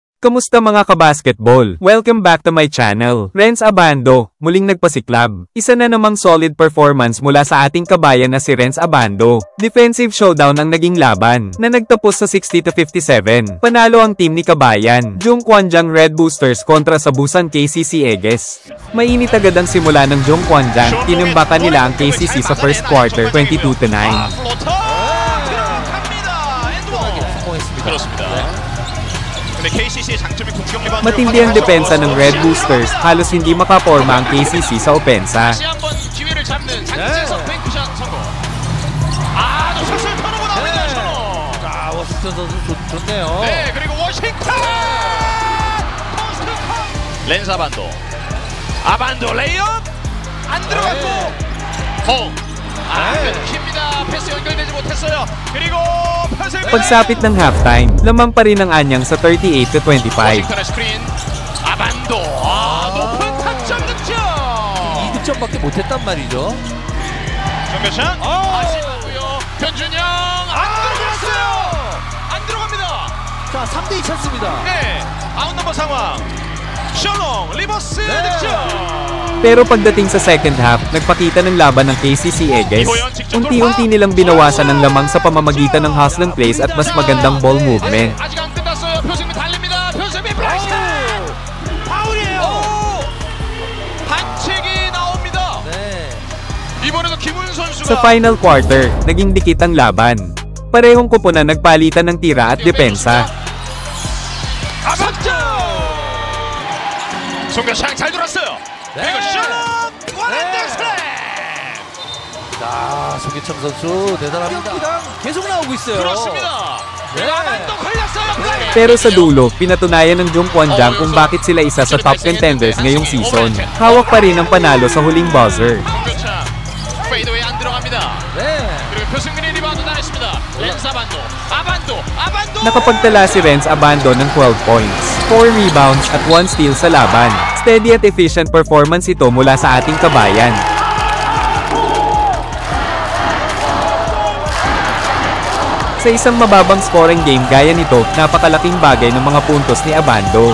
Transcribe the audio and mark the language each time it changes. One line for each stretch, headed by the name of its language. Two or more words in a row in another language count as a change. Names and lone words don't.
Filipino: Kamusta mga kabasketball?
English: Welcome back to my channel.
Filipino: Renz Abando, muling nagpasiklab. Isa na namang
English: solid performance
Filipino: mula sa ating kabayan na si Renz Abando.
English: Defensive showdown
Filipino: ang naging laban, na nagtapos sa 60-57. Panalo ang team ni kabayan, Jung Kwanjang Red Boosters kontra sa Busan KCC Eagles. Mainit agad ang simula ng Jung Kwanjang, tinimbakan nila ang KCC sa
English: first quarter,
Filipino: 22-9. Matindi ang depensa ng Red Boosters, halos hindi makaporma ang KCC sa opensa.
Korean: 렌즈 아반도. 아반도 레이업 안 들어갔고 홍. 끊깁니다. 패스 연결되지 못했어요. 그리고
Filipino: Pagsapit ng halftime, lamang pa rin ang anyang sa 38-25.
Korean: 워싱턴의 스크린. 아반도. 높은 타점 득점. 2득점밖에 못했단 말이죠. 정교창. 다시 맞고요. 변준영 안 들어갔어요. 안 들어갑니다. 자, 3대2 찬스입니다. 네. 아웃 넘버 상황. 셜롱 리버스 득점.
Filipino: Pero pagdating sa
English: second half,
Filipino: nagpakita ng laban ng KCC Eagles. Unti-unti nilang binawasan ang lamang sa pamamagitan ng
English: hustling plays
Filipino: at mas magandang
English: ball movement.
Korean: 아직 안 끝났어요. 표승민 달립니다. 표승민 블락샷. 파울이에요. 반칙이 나옵니다. 네. 이번에도 김훈 선수가
Filipino: Sa
English: final quarter,
Filipino: naging dikit ang laban. Parehong kupunan nagpalitan ng tira at depensa.
Korean: 아반도. 송교창 잘 돌았어요. 네. 그리고 셜록 원핸드 슬램. 자, 송기창 선수 대단합니다. 계속 나오고 있어요. 그렇습니다. 네. 아반도 걸렸어요.
Filipino: Pero sa dulo, pinatunayan ng Jung Kwanjang kung bakit sila isa sa
English: top contenders
Filipino: ngayong season. Hawak pa rin ang panalo sa huling buzzer.
Korean: 송교창 페이드웨이 안 들어갑니다. 네. 그리고 표승민이 리바운드 당했습니다. 렌즈 아반도. 아반도.
Filipino: Nakapagtala si Renz Abando ng 12 points, 4 rebounds at 1 steal sa laban. Steady at
English: efficient performance
Filipino: ito mula sa ating kabayan. Sa isang mababang
English: scoring game
Filipino: gaya nito, napakalaking bagay ng mga puntos ni Abando.